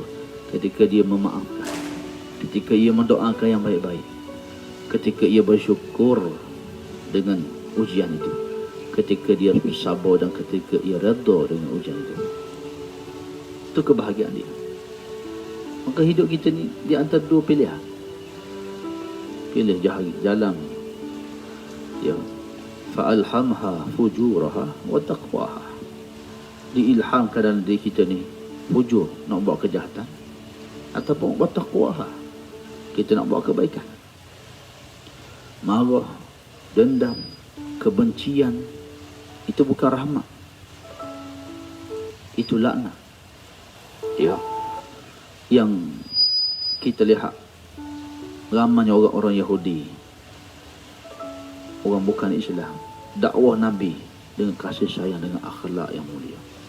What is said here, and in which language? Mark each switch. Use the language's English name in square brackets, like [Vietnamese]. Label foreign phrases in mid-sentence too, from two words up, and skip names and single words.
[Malay] Ketika dia memaafkan, ketika ia mendoakan yang baik-baik, ketika ia bersyukur dengan ujian itu, ketika dia bersabar dan ketika ia redha dengan ujian itu. Itu kebahagiaan dia. Maka hidup kita ni di antara dua pilihan. Pilih jalan, ya, [Arabic] فألهمها فجورها وتقواها. [Malay] Diilhamkan dalam diri kita ni fujur, nak buat kejahatan, ataupun [Arabic] وتقواها, [Malay] kita nak buat kebaikan. Marah, dendam, kebencian, itu bukan rahmat, itu laknat. Ya, yang kita lihat ramainya orang-orang Yahudi, orang bukan Islam, dakwah Nabi dengan kasih sayang, dengan akhlak yang mulia.